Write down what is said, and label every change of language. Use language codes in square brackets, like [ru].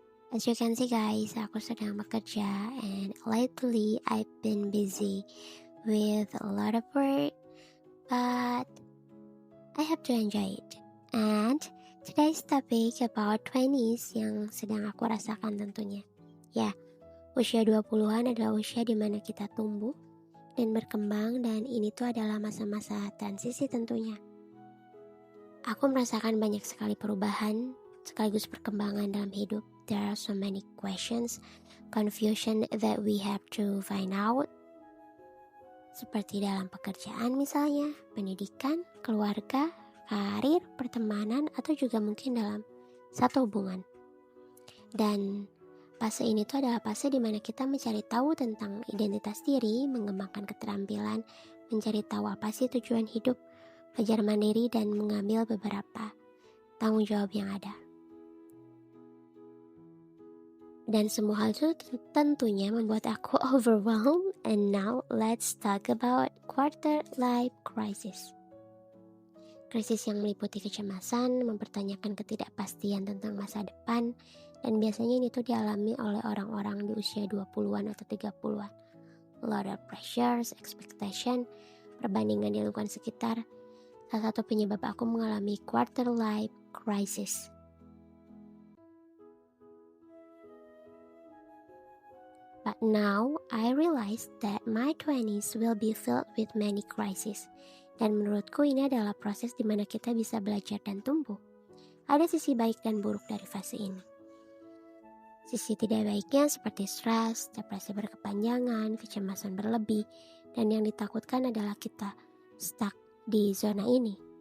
[en] As you can see guys, [id] aku sedang bekerja [en] and lately I've been busy with a lot of work, but I have to enjoy it. And today's topic about 20s [id] yang sedang aku rasakan tentunya. Ya, usia 20-an adalah usia di mana kita tumbuh dan berkembang, dan ini tuh adalah masa-masa transisi tentunya. Aku merasakan banyak sekali perubahan sekaligus perkembangan dalam hidup. [en] There are so many questions, confusion that we have to find out. [id] Seperti dalam pekerjaan misalnya, pendidikan, keluarga, karir, pertemanan, atau juga mungkin dalam satu hubungan. Dan fase ini tuh adalah fase di mana kita mencari tahu tentang identitas diri, mengembangkan keterampilan, mencari tahu apa sih tujuan hidup, belajar mandiri, dan mengambil beberapa tanggung jawab yang ada. Dan semua hal itu tentunya membuat aku overwhelmed. [en] And now let's talk about quarter life crisis. [id] Krisis yang meliputi kecemasan, mempertanyakan ketidakpastian tentang masa depan, dan biasanya ini tuh dialami oleh orang-orang di usia 20-an atau 30-an. [en] A lot of pressures, expectation, [id] perbandingan di lingkungan sekitar. Salah satu penyebab aku mengalami quarter life crisis. [en] But now, I realize that my 20s will be filled with many crises. [id] Dan menurutku ini adalah proses di mana kita bisa belajar dan tumbuh. Ada sisi baik dan buruk dari fase ini. Sisi tidak baiknya seperti stres, depresi berkepanjangan, kecemasan berlebih, dan yang ditakutkan adalah kita stuck di zona ini.